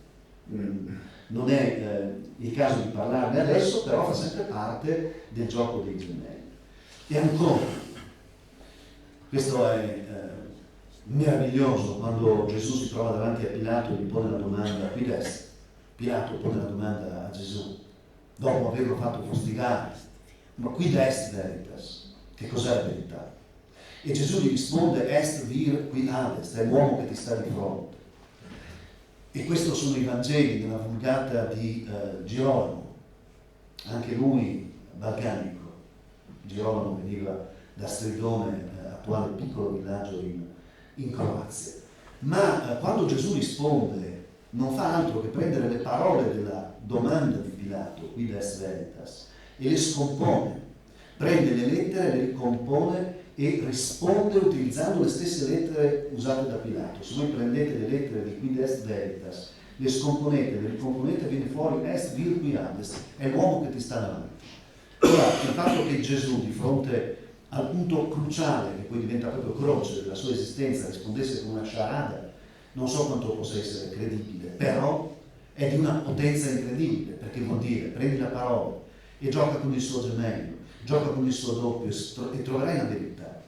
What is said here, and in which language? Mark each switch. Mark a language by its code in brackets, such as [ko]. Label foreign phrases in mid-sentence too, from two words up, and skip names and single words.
[it] Non è il caso di parlarne adesso, però fa sempre parte del gioco dei gemelli. E ancora, questo è meraviglioso, quando Gesù si trova davanti a Pilato e gli pone la domanda, [la] qui est. [it] Pilato pone la domanda a Gesù, dopo averlo fatto fustigare, ma [la] quid est veritas? [it] Che cos'è la verità? E Gesù gli risponde, [la] est vir qui adest, [it] è l'uomo che ti sta di fronte. E questi sono i Vangeli nella Vulgata di Girolamo, anche lui balcanico. Girolamo veniva da Stridone, attuale piccolo villaggio in Croazia. Ma quando Gesù risponde, non fa altro che prendere le parole della domanda di Pilato, [la] quid est veritas, [it] e le scompone. Prende le lettere, le ricompone e risponde utilizzando le stesse lettere usate da Pilato. Se voi prendete le lettere di [la] quid est veritas, [it] le scomponete, le ricomponete, viene fuori [la] est vir qui adest, [it] è l'uomo che ti sta davanti. Ora, il fatto che Gesù, di fronte al punto cruciale, che poi diventa proprio croce della sua esistenza, rispondesse con una sciarada, non so quanto possa essere credibile, però è di una potenza incredibile, perché vuol dire, prendi la parola e gioca con il suo gemello, gioca con il suo doppio e troverai la verità.